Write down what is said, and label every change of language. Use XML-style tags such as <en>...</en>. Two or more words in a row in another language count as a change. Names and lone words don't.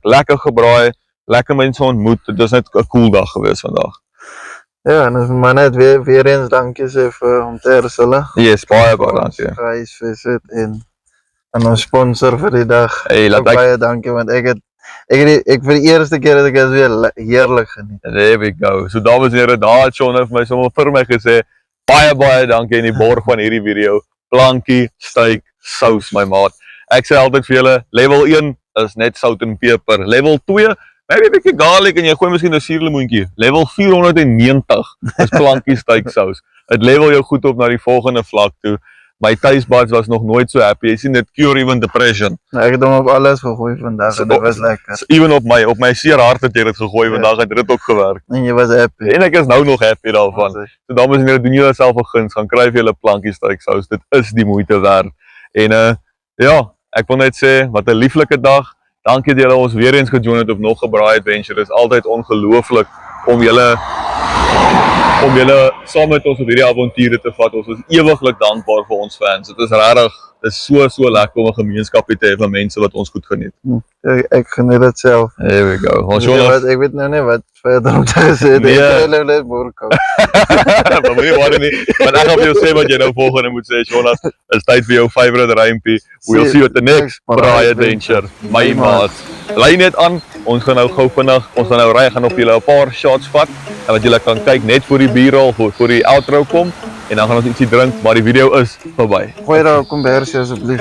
<af>Lekker gebraai, lekker mense ontmoet. Dit was net 'n cool dag gewees vandag. Ja, en ons maar net weer eens dankie sê vir om te herstel. Yes, baie dankie. Reisvisit en ons sponsor vir die dag. Hey, laat Ook baie dankie want ek vir die eerste keer het ek dit weer heerlik geniet.</af> <en>There we go.</en> <af>So dames en here, daar het Sean vir my sommer vir my gesê baie dankie in die borg van hierdie video. Plankie, steak, sous my maat. Ek sê altyd vir julle, level 1 is net sout en peper. Level 2, maybe 'n bietjie garlic en jy gooi miskien 'n suurlemoentjie. Level 490 is plankie steak sous. Dit level jou goed op na die volgende vlak toe. My</af> <en>taste buds</en> <af>was nog nooit so happy. Jy sien dit</af> <en>cure even depression.</en> <af>Nou, ek het hom op alles gegooi vandag en dit was lekker. Even op my seer hart het jy dit gegooi vandag en dit ook gewerk. En jy was happy. En ek is nou nog happy daarvan. So dames en here, doen julle self 'n guns, gaan kry vir julle plankie steak sous. Dit is die moeite werd. En ja, ek wil net sê wat 'n lieflike dag. Dankie dat julle ons weer eens gejoin het op nog 'n braai adventure. Dit is altyd ongelooflik om julle saam met ons op hierdie avonture te vat. Ons is ewiglik dankbaar vir ons fans. Dit is regtig, dit is so lekker om 'n gemeenskap te hê van mense wat ons goed geniet. Ek geniet dit self.</af> <en>There we go.</en> <af>Ons Ek weet nou nie wat verder om te sê. Nee. Ek wil boer kom. maar moenie worry nie. Want ek gaan vir jou sê wat jy nou volgende moet sê, Jonas. Is tyd vir jou favourite rympie.</af> <en>We'll see you at the next braai adventure. My maat.</en> <af>Bly net aan. Ons gaan nou gou vinnig. Ons gaan nou ry, gaan op julle 'n paar shots vat en wat julle kan kyk net voor die b-roll voor die outro kom en dan gaan ons ietsie drink, maar die video is verby. Gooi daar 'n kombersie asseblief.</af>